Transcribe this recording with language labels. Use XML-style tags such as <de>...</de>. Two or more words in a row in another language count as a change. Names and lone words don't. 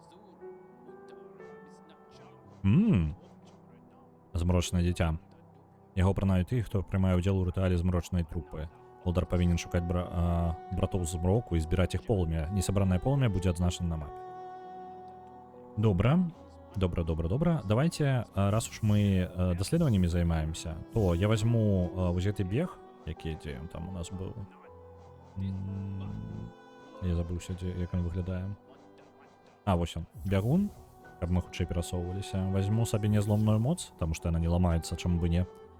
<be>Змрочнае дзіця. Яго апранаюць тых, хто прымае ўдзел у рытуале змрочнай трупы. Волдар павінен шукаць братоў змроку і збіраць іх полымя. Несабранае полымя будзе адзначана на мапе. Добра.</be> <ru>Добро, добро, добро. Давайте, раз уж мы</ru> <be>даследаваннямі займаемся, то я возьму вось гэты бег, які дзе ён там у нас быў. Я забыўся, як ён выглядае. А, вось он, бягун, каб мы хутчэй перасоўваліся. Возьму сабе незломную моц, таму што яна не ламаецца, чаму бы не.</be>